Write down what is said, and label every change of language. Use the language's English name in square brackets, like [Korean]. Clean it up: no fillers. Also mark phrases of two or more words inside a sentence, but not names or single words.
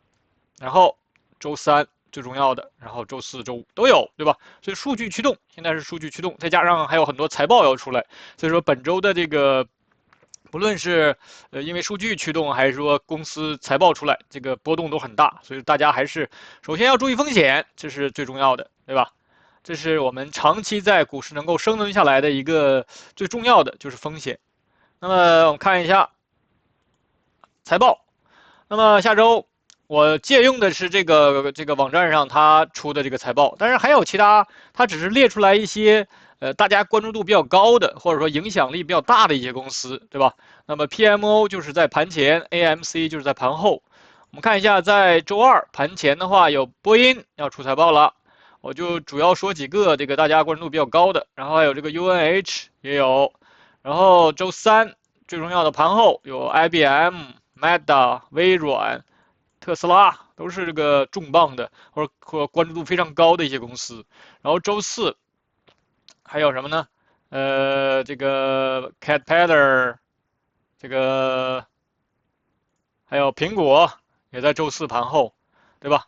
[Chinese] 然後周三最重要的，然後周四周五都有，對吧？所以數據驅動，現在是數據驅動，再加上還有很多財報要出來，所以說本周的這個不論是因為數據驅動，還是說公司財報出來，這個波動都很大，所以大家還是首先要注意風險，這是最重要的，對吧？這是我們長期在股市能夠生存下來的一個最重要的就是風險。那麼我們看一下財報。那麼下周我借用的是這個網站上他出的這個財報，但是還有其他，他只是列出來一些大家關注度比較高的，或者說影響力比較大的一些公司，對吧？那麼 PMO 就是在盤前 ，AMC 就是在盤後。我們看一下，在周二盤前的話，有波音要出財報了。我就主要說幾個這個大家關注度比較高的，然後還有這個 UNH 也有，然後周三最重要的盤後有 IBM、Meta、微軟、特斯拉，都是這個重磅的或關注度非常高的一些公司。然後周四還有什麼呢？這個 Caterpillar， 這個還有蘋果也在周四盤後，對吧？